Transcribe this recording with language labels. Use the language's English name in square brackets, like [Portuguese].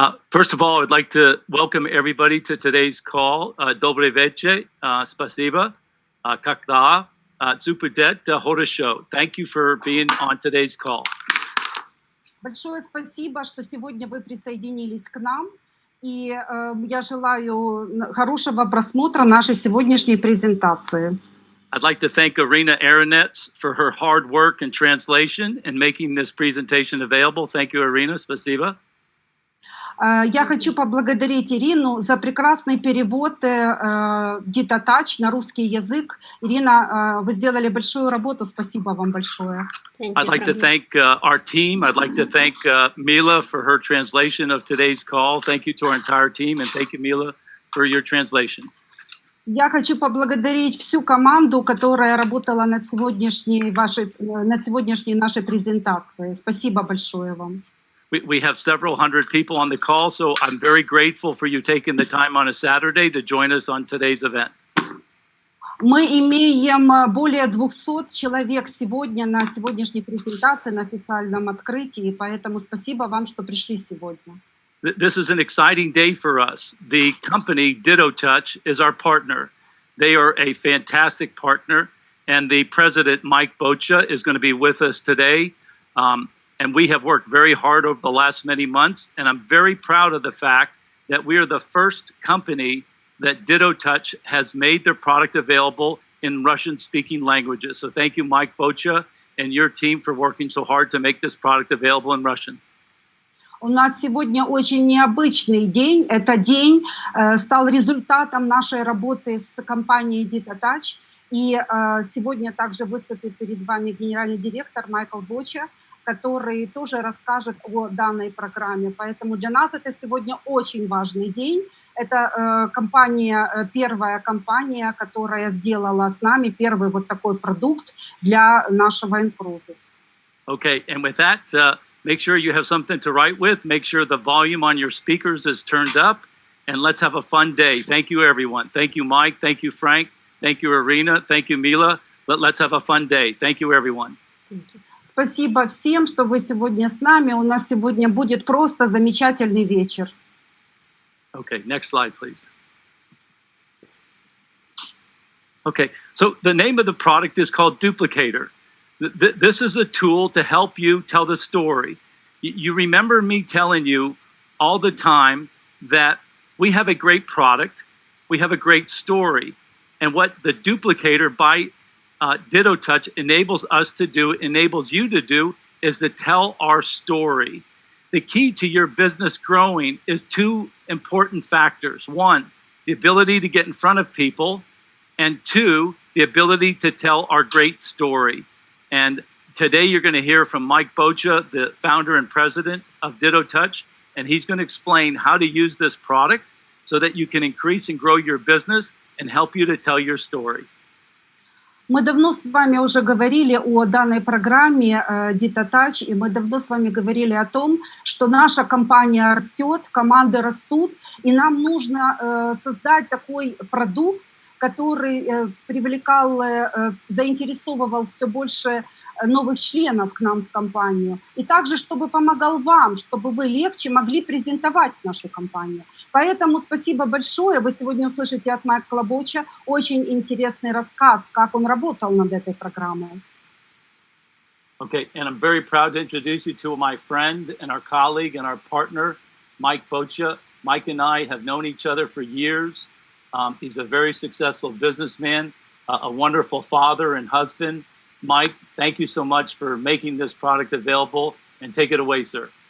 [English] First of all, I'd like to welcome everybody to today's call. [Russian] Добрый вечер, спасибо, когда, зупадет, хорошо. [English] Thank you for being on today's call. [Russian] Большое спасибо, что сегодня вы присоединились к нам. И я желаю хорошего просмотра нашей сегодняшней презентации. [English] I'd like to thank Irina Aronets for her hard work and translation and making this presentation available. Thank you, Irina. [Russian] Спасибо. Я хочу поблагодарить Ирину за прекрасный перевод Ditto на русский язык. Ирина, вы сделали большую работу. Спасибо вам большое. [English] I'd like to thank our team. I'd like to thank Mila for her translation of today's call. Thank you to our entire team, and thank you, Mila, for your translation. [Russian] Я хочу поблагодарить всю команду, которая работала над сегодняшней нашей презентацией. Спасибо большое вам. [English] We have several hundred people on the call, so I'm very grateful for you taking the time on a Saturday to join us on today's event. [Russian] Мы имеем более 200 человек сегодня на сегодняшней презентации, на официальном открытии, поэтому спасибо вам, что пришли сегодня. [English] This is an exciting day for us. The company Ditto is our partner. They are a fantastic partner, and the president, Mike Bocha, is going to be with us today. And we have worked very hard over the last many months, and I'm very proud of the fact that we are the first company that Ditto has made their product available in Russian-speaking languages. So thank you, Mike Bocha, and your team for working so hard to make this product available in Russian. [Russian] У нас сегодня очень необычный день. Этот день стал результатом нашей работы с компанией Ditto. И сегодня также выступит перед вами генеральный директор Майкл Боча, который тоже расскажет о данной программе. Поэтому для нас это сегодня очень важный день. Это первая компания, которая сделала с нами первый вот такой продукт для нашего InCruises. [English] Okay, and with that, make sure you have something to write with. Make sure the volume on your speakers is turned up, and let's have a fun day. Thank you, everyone. Thank you, Mike. Thank you, Frank. Thank you, Irina. Thank you, Mila. Let's have a fun day. Thank you, everyone. Thank you. [Russian] Спасибо всем, что вы сегодня с нами. У нас сегодня будет просто замечательный вечер. [English] Okay, next slide, please. Okay, so the name of the product is called Duplicator. This is a tool to help you tell the story. You remember me telling you all the time that we have a great product, we have a great story, and what the Duplicator by Ditto enables us to do, enables you to do, is to tell our story. The key to your business growing is two important factors. One, the ability to get in front of people, and two, the ability to tell our great story. And today you're going to hear from Mike Bocha, the founder and president of Ditto, and he's going to explain how to use this product so that you can increase and grow your business and help you to tell your story. [Russian] Мы давно с вами уже говорили о данной программе Ditto, и мы давно с вами говорили о том, что наша компания растет, команды растут, и нам нужно создать такой продукт, который привлекал, заинтересовывал все больше новых членов к нам в компанию, и также, чтобы помогал вам, чтобы вы легче могли презентовать нашу компанию. Поэтому спасибо большое. Вы сегодня услышите от Майкла Боча очень интересный рассказ, как он работал над этой программой. [English] Okay, and I'm very proud to introduce you to my friend and our colleague and our partner, Mike Bocha. Mike and I have known each other for years. He's a very successful businessman, a wonderful father and husband. Mike, thank you so much for making this product available, and take it away, sir.